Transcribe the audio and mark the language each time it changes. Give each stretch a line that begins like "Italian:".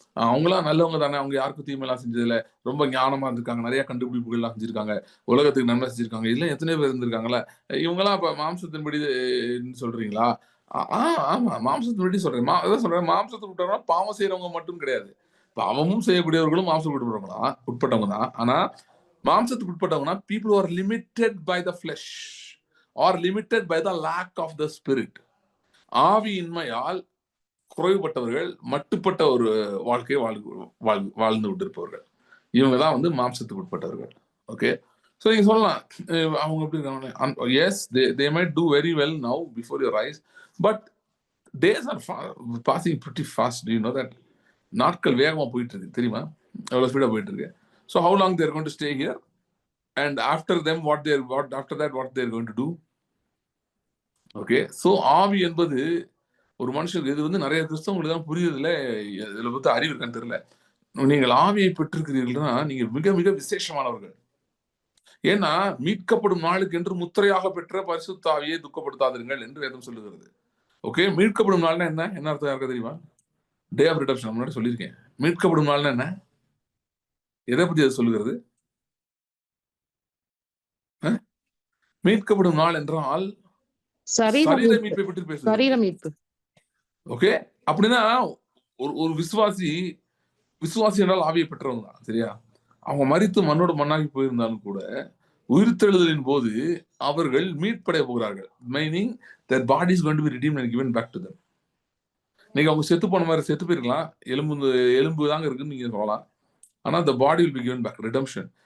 Tamil: அவங்களாம் நல்லவங்க தானே, அவங்க யாருக்கும் தீமையெல்லாம் செஞ்சதில்ல, ரொம்ப ஞானமா இருந்திருக்காங்க, நிறைய கண்டுபிடிப்புகள்லாம் செஞ்சிருக்காங்க, உலகத்துக்கு நன்மை செஞ்சிருக்காங்க, இதெல்லாம் எத்தனையோ பேர் இருந்திருக்காங்கல்ல. இவங்கெல்லாம் இப்ப மாம்சத்தின்படி சொல்றீங்களா? ஆமா, மாம்சத்தின்படி சொல்றேன். அதான் சொல்றேன், மாம்சத்துக்கு விட்டவங்க பாவம் செய்யறவங்க மட்டும் கிடையாது, பாவமும் செய்யக்கூடியவர்களும் மாம்சத்துக்கு உட்பட்டவங்க தான். ஆனா மாம்சத்துக்கு உட்பட்டவங்கன்னா
English: people who are limited by the flesh or limited by the lack of the spirit.
Tamil: ஆவியின்மையால் குறைவுபட்டவர்கள், மட்டுப்பட்ட ஒரு வாழ்க்கையை வாழ்ந்து விட்டிருப்பவர்கள், இவங்க தான் வந்து மாம்சத்துக்கு உட்பட்டவர்கள். ஓகே, ஸோ நீங்க சொல்லலாம் அவங்க எப்படி இருக்காங்க.
English: Yes, they might do very well now before your eyes, but days are passing pretty fast. Do you know that?
Tamil: நாட்கள் வேகமா போயிட்டு இருக்கு,
English: தெரியுமா? எவ்வளவு ஸ்பீடா போயிட்டு இருக்கு. So how long they're going to stay here, and after them after that what they're going to do?
Tamil: Okay, so ஆவி என்பது ஒரு மனுஷனுக்கு, இது வந்து நிறைய கிறிஸ்தவங்களுக்கு தான் புரியுதுல, இதுல பத்தி அறிவு இருக்கான்னு தெரியல. நீங்கள் ஆவியை பெற்றிருக்கிறீர்கள்னா நீங்க மிக மிக விசேஷமானவர்கள். ஏன்னா மீட்கப்படும் நாளுக்கு என்று முத்திரையாக பெற்ற பரிசுத்த ஆவியை துக்கப்படுத்தாதீர்கள் என்று வேதம் சொல்லுகிறது. ஓகே, மீட்கப்படும் நாள்னா என்ன அர்த்தம் யாருக்கு தெரியுமா? டே ஆஃப் ரிடம்ஷன் முன்னாடி சொல்லியிருக்கேன். மீட்கப்படும் நாள்னா என்ன, எதை பத்தி அது சொல்லுகிறது? மீட்கப்படும் நாள் என்றால் சரீர மீட்பை பற்றி பேசுகிறது. ஓகே, அப்படின்னா ஒரு விசுவாசி என்றால் ஆவியை பெற்றவங்க தான், சரியா? அவங்க மரித்து மண்ணோடு மண்ணாகி போயிருந்தாலும் கூட உயிர்த்தெழுதலின் போது அவர்கள் மீட்படைய போகிறார்கள்.
English: Meaning their body is going to be redeemed and given back to them.
Tamil: நீங்க அவங்க செத்து போன மாதிரி செத்து போயிருக்கலாம், எலும்பு தாங்க இருக்குன்னு நீங்க சொல்லலாம், ஆனா
English: the body will be given back, redemption.